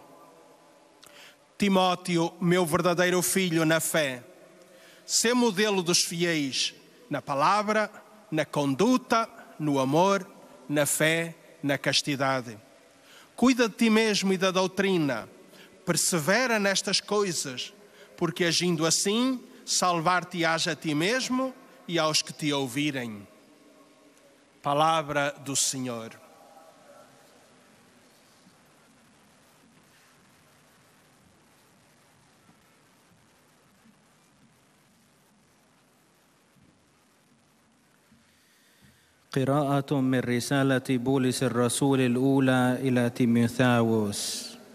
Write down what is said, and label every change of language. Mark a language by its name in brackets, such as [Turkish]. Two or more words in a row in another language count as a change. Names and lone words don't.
[Portuguese] Timóteo, meu verdadeiro filho na fé, sê modelo dos fiéis na palavra, na conduta, no amor, na fé, na castidade. Cuida de ti mesmo e da doutrina, persevera nestas coisas, porque agindo assim, salvar-te-ás a ti mesmo e aos que te ouvirem. Palavra do Senhor. [Arabic] قراءة من رسالة بولس الرسول الأولى إلى تيموثاوس.